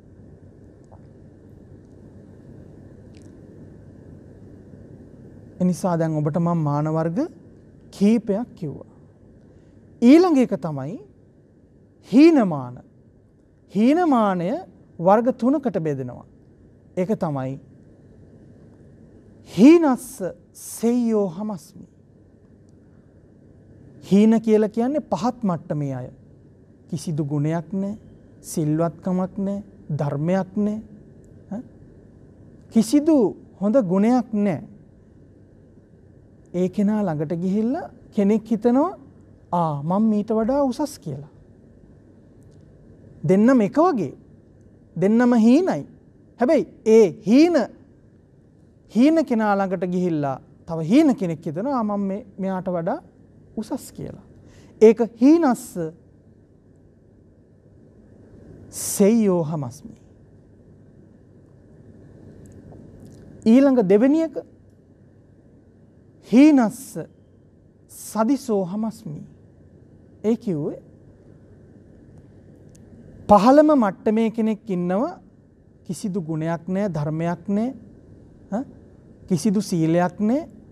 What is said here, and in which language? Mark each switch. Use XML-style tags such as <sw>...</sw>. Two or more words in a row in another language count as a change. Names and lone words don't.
<si>එනිසා දැන් ඔබට මම මාන වර්ග කීපයක් කිව්වා. ඊළඟ එක තමයි හීනමාන. හීනමානය වර්ග තුනකට බෙදෙනවා. ඒක තමයි</si> <pi>හීනස්ස සෙය්‍යෝ හමස්මි.</pi> <si>හීන කියලා කියන්නේ පහත් මට්ටමේ අය. කිසිදු ගුණයක් නැහැ, සිල්වත්කමක් නැහැ, ධර්මයක් නැහැ. කිසිදු හොඳ ගුණයක් නැහැ. ඒ කෙනා ළඟට ගිහිල්ලා කෙනෙක් හිතනවා මම මීට වඩා උසස් කියලා. දෙන්නම එක වගේ. දෙන්නම හීනයි. හැබැයි ඒ හීන කෙනා ළඟට ගිහිල්ලා තව හීන කෙනෙක් හිතනවා මම මෙයාට වඩා උසස් කියලා.</si> <pi>ඒක හීනස්ස සෙය්‍යෝ හමස්මි.</pi> <si>ඊළඟ දෙවෙනි එක</si> <pi>හීනස්ස සදිසෝ හමස්මි.</pi> <si>ඒ කිව්වේ පහළම මට්ටමේ කෙනෙක් ඉන්නවා කිසිදු ගුණයක් නැහැ, ධර්මයක් නැහැ, කිසිදු සීලයක් නැහැ.</si>